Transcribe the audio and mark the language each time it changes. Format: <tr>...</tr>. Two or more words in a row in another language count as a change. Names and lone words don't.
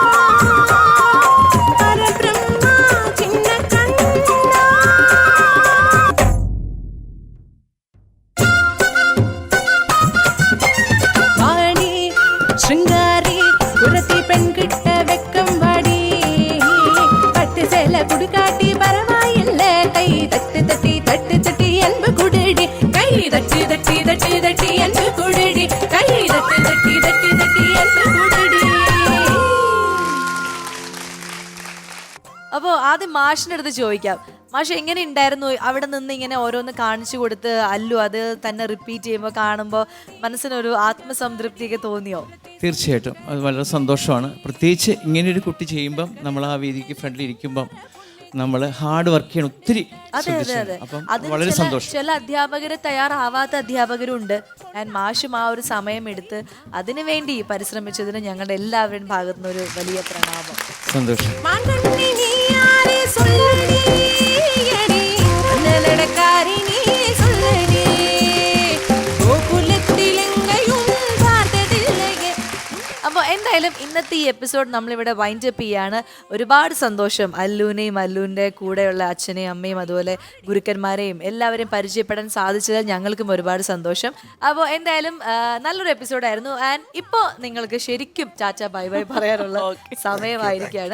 <ta>பரபிரம்மா சின்ன கண்ணா வாடி சிங்காரி குரத்தி பெண் கிட்ட வெக்கம் வாடி பட்டு சேல குடுக்காட்டி பரவாயில்ல கை தட்டு தட்டி தட்டு தட்டி அன்பு குடுடி கை தட்டி தட்டி தட்டி தட்டி அன்பு குடுடி கை தட்டி தட்டி தட்டி தட்டி அன்பு குடுடி</ta> <ml>അപ്പോൾ ആദ്യം മാഷിൻ്റെ അടുത്ത് ചോദിക്കാം. മാഷ് എങ്ങനെ ഉണ്ടായിരുന്നു അവിടെ നിന്ന് ഇങ്ങനെ ഓരോന്ന് കാണിച്ചു കൊടുത്ത് അല്ലു അത് തന്നെ റിപ്പീറ്റ് ചെയ്യുമ്പോൾ കാണുമ്പോൾ മനസ്സിനൊരു ആത്മസംതൃപ്തിയൊക്കെ തോന്നിയോ? തീർച്ചയായിട്ടും അത് വളരെ സന്തോഷമാണ്. പ്രത്യേകിച്ച് ഇങ്ങനെയൊരു കുട്ടി ചെയ്യുമ്പം നമ്മൾ ആ വേദിക്ക് ഫ്രണ്ടിൽ ഇരിക്കുമ്പം നമ്മൾ</ml> <en>hard work</en> <ml>ചെയ്യണം ഒത്തിരി. അപ്പം വളരെ സന്തോഷം. ചില അധ്യാപകര് തയ്യാറാവാത്ത അധ്യാപകരുണ്ട്. മാഷും ആ ഒരു സമയം എടുത്ത് അതിനു വേണ്ടി പരിശ്രമിച്ചതിന് ഞങ്ങളുടെ എല്ലാവരുടെയും ഭാഗത്തു നിന്ന് ഒരു വലിയ പ്രണാമം. സന്തോഷം.</ml> <ta>மாங்கண்ணி நீ யாரே சொல்லடி அடி அண்ணலடக்காரி நீ சொல்லடி கோகுலத்தில் எங்கேயும் பார்த்ததில்லையே.</ta> <ml>അപ്പോൾ എന്തായാലും ഇന്നത്തെ ഈ എപ്പിസോഡ് നമ്മളിവിടെ</ml> <en>wind up</en> <ml>ചെയ്യാണ്. ഒരുപാട് സന്തോഷം അല്ലുവിനെയും അല്ലുവിൻ്റെ കൂടെയുള്ള അച്ഛനെയും അമ്മയും അതുപോലെ ഗുരുക്കന്മാരെയും എല്ലാവരെയും പരിചയപ്പെടാൻ സാധിച്ചത് ഞങ്ങൾക്കും ഒരുപാട് സന്തോഷം. അപ്പോൾ എന്തായാലും നല്ലൊരു എപ്പിസോഡായിരുന്നു. ആൻഡ് ഇപ്പോൾ നിങ്ങൾക്ക് ശരിക്കും ചാച്ച</ml> <en>bye bye</en> <ml>പറയാനുള്ള സമയമായിരിക്കുകയാണ്.</ml>